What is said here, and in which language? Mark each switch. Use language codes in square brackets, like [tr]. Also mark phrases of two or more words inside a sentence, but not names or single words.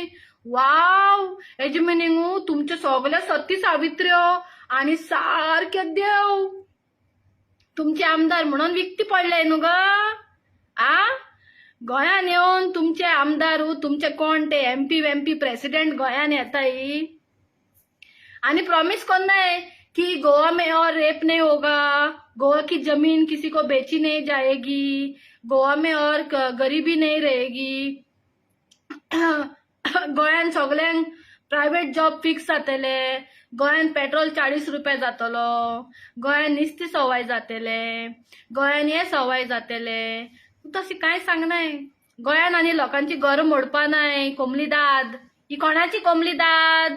[kok] वाव, हेजे मिनींग तुमचे सगळे सती सावित्र्यो आनी सारके देव तुमचे आमदार म्हणून विकती पडले न्हू ग. गोंयान येवन तुमचे आमदार तुमचे कोण ते एमपी प्रेसिडेंट गोंयान येताय आणि प्रॉमिस करनाय [hi] कि गोवा में और रेप नहीं होगा, गोवा की जमीन किसी को बेची नहीं जाएगी, गोवा में और गरीबी नहीं रहेगी, [kok] गोंयान सगळ्यांक [en] private job [kok] फिक्स जातले, गोंयान पेट्रोल 40 रुपये जातलो, गोंयान निस्ती सवाय जातले, गोंयान हे सवाय जातले. तशी काय सांगनाय. गोंयान आणि लोकांची घर मोडपा नाही. कोंबली दाद ही कोणाची कोंबली दाद?